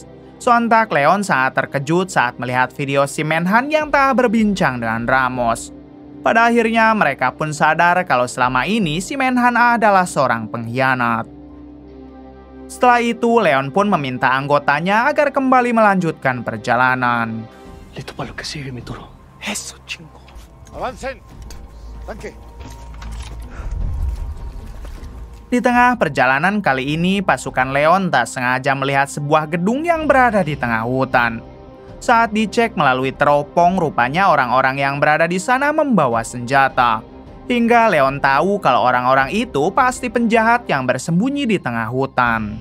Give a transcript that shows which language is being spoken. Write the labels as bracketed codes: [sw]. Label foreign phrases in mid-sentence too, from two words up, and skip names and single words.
[id] Sontak Leon sangat terkejut saat melihat video si Manhunt yang tengah berbincang dengan Ramos. Pada akhirnya mereka pun sadar kalau selama ini si Manhunt adalah seorang pengkhianat. Setelah itu Leon pun meminta anggotanya agar kembali melanjutkan perjalanan. [es] Listo para lo que sigue, mi toro. Eso, chingo. Avancen. Tanque. [id] Di tengah perjalanan kali ini, pasukan Leon tak sengaja melihat sebuah gedung yang berada di tengah hutan. Saat dicek melalui teropong, rupanya orang-orang yang berada di sana membawa senjata. Hingga Leon tahu kalau orang-orang itu pasti penjahat yang bersembunyi di tengah hutan.